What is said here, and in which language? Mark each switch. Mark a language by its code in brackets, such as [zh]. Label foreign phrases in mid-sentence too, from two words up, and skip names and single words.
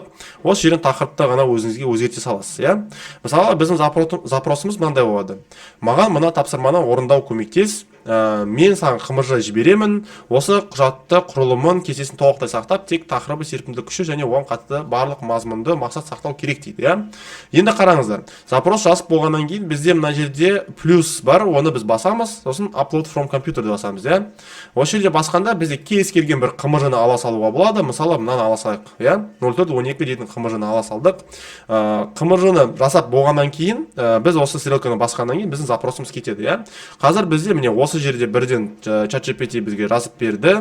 [kk] Осы жерден тақырыпты ғана өзіңізге өзгерте саласыз. Мысалы, біздің запросымыз мынандай болады: маған мына тапсырманы орындау көмектес, мен саған қымыржа жіберемін, осы құжатты құрылымын кестесін толықтай сақтап, тек тақырыбы, серпімділік күші және оған қатысты барлық мазмұнды мақсат сақтау керек дейді. Енді қараңыздар, запрос жазып болғаннан кейін бізде мына жерде плюс бар, оны біз басамыз, сосын [en] upload from computer [kk] деп басамыз. Осы жерде басқанда бізде кез келген бір қымыржаны ала салуға болады. Мысалы, мынаны ала салайық. 0412 дейтін қымыржаны ала салдық. Қымыржаны жасап болғаннан кейін, біз осы стрелканы басқаннан кейін біздің запросымыз кетеді. Қазір бізде міне осы жерде бірден ChatGPT бізге жазып берді.